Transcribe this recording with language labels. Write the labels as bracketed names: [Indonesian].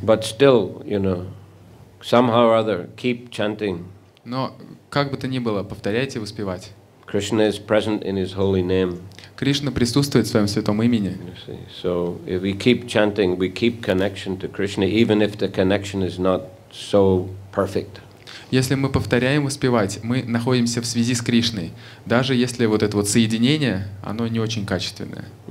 [English] But still, somehow or other, keep chanting. [Russian] Но как бы то ни было, повторяйте и воспевать. [English] Krishna is present in His holy name. [Russian] Кришна присутствует в своем святом имени. [English] So if we keep chanting, we keep connection to Krishna, even if the connection is not so perfect. [Russian] Если мы повторяем воспевать, мы находимся в связи с Кришной, даже если вот это вот соединение, оно не очень качественное.